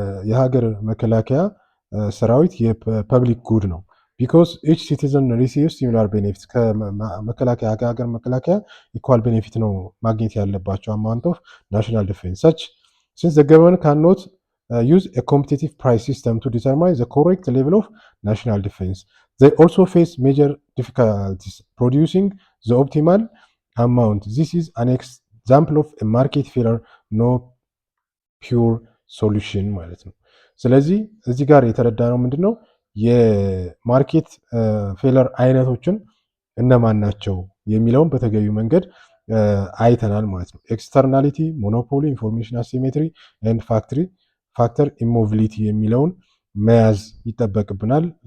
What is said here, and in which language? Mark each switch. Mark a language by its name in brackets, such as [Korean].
[Amharic] የሀገር መከላከያ ሰራዊት የፐብሊክ ጉድ ነው። [English] ቢኮዝ ኢች ሲቲዘን ሪሲቭስ ሲሚላር ቤኔፊት [Amharic] ከመከላከያ ከሀገር መከላከያ [English] ኢኳል ቤኔፊት [Amharic] ነው ማግኘት ያለባቸው [English] አማውንት ኦፍ ናሽናል ዲፌንስ ሰች ሲንስ ዘ ገቨርንመንት ካን ኖት use a competitive price system to determine the correct level of national defense. They also face major difficulties producing the optimal amount. This is an example of a market failure, no pure solution [Amharic] ማለት ነው። ስለዚህ እዚህ ጋር የተረዳነው ምንድነው የማርኬት ፌለር አይነቶችን እነማን ናቸው የሚለውን በተገቢው መንገድ አይተናል ማለት ነው። ኤክስተርናሊቲ፣ ሞኖፖሊ፣ ኢንፎርሜሽን አሲሜትሪ ኤንድ ፋክተር ኢሞቢሊቲ የሚለውን መያዝ ይጠበቅብናል።